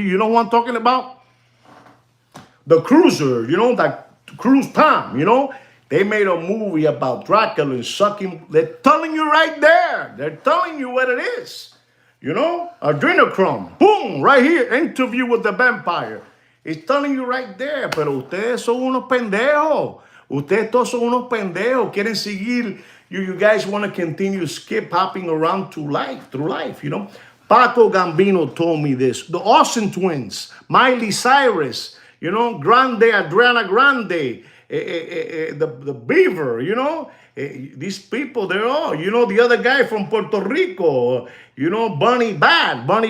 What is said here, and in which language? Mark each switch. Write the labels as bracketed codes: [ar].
[en] You know what I'm talking about? The Cruiser, you know, that Cruise Tom, you know. They made a movie about Dracula and sucking. They're telling you right there. They're telling you what it is. You know, adrenochrome. Boom, right here. Interview with the vampire. It's telling you right there. [es] Pero ustedes son unos pendejos. Ustedes todos son unos pendejos. Quieren seguir. [en] You guys want to continue skip hopping around through life, you know. Paco Gambino told me this. The Austin twins. Miley Cyrus. You know, Adriana Grande. The Beaver, you know, these people, they're all, you know, the other guy from Puerto Rico, you know, Bunny Bad.